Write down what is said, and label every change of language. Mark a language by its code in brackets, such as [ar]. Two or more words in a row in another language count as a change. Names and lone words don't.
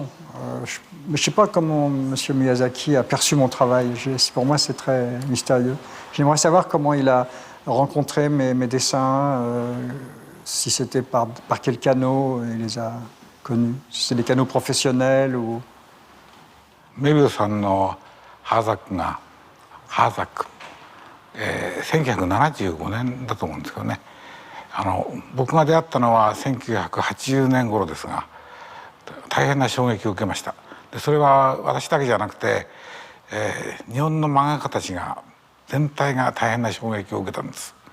[fr] Je ne sais pas comment M. Miyazaki a perçu mon travail. Pour moi c'est très mystérieux. J'aimerais savoir comment il a rencontré mes dessins, si c'était par quel canot il les a connus, si c'est des canaux professionnels ou... [ja] メビウスさんのハーザック、1975年だと思うんですけどね。僕が出会ったのは1980年頃ですが、大変な衝撃を受けました。でそれは私だけじゃなくて、日本の漫画家たちが全体が大変な衝撃を受けたんです。